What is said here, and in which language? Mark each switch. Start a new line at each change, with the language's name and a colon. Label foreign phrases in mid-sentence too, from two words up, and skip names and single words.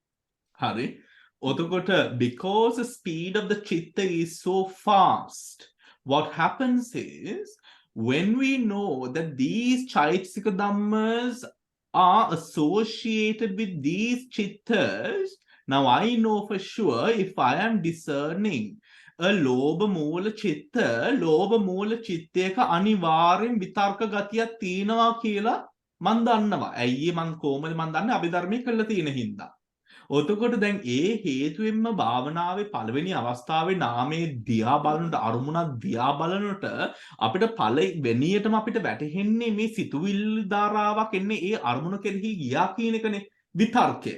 English: Hari. Because the speed of the chitta is so fast, what happens is when we know that these Chaitasika Dhammas are associated with these chittas, now I know for sure if I am discerning a lobha moola chitta, lobha moola chitteka
Sinhala: අනිවාර්යෙන් විතර්ක ගතියක් තියෙනවා කියලා මන් දන්නවා. ඇයි මං කොහමද මන් දන්නේ? අභිධර්මයේ කරලා තියෙන හින්දා. ඔතකොට දැන් ඒ හේතුවෙන්ම භාවනාවේ පළවෙනි අවස්ථාවේ නාමයේ දිහා බලනට අරමුණක් දිහා බලනට අපිට පළවෙනියටම අපිට වැටහෙන්නේ මේ සිතුවිලි ධාරාවක් එන්නේ ඒ අරමුණ කෙරෙහි ගියා කියන එකනේ විතර්කය.